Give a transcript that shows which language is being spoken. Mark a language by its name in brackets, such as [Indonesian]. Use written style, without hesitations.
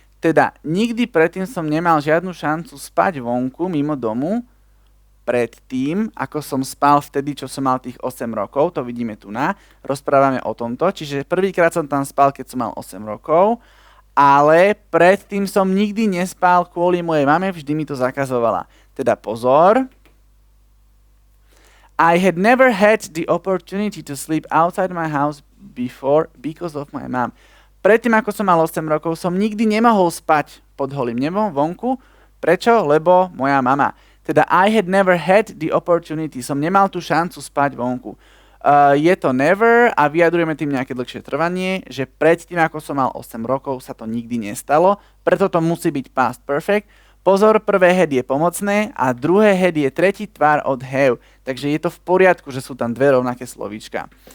[Slovak] Teda, nikdy predtým som nemal žiadnu šancu spať vonku, mimo domu, predtým, ako som spal vtedy, čo som mal tých 8 rokov, to vidíme tu rozprávame o tomto, čiže prvýkrát som tam spal, keď som mal 8 rokov, ale predtým som nikdy nespal kvôli mojej mame, vždy mi to zakazovala. Teda pozor, [English] I had never had the opportunity to sleep outside my house before because of my mom. [Slovak] Predtým, ako som mal 8 rokov, som nikdy nemohol spať pod holým nebom vonku. Prečo? Lebo moja mama. [English] Teda I had never had the opportunity. [Slovak] Som nemal tú šancu spať vonku. Je to never a vyjadrujeme tým nejaké dlhšie trvanie, že predtým, ako som mal 8 rokov, sa to nikdy nestalo. Preto to musí byť past perfect. Pozor, prvé had je pomocné a druhé had je tretí tvar od have. Takže je to v poriadku, že sú tam dve rovnaké slovíčka.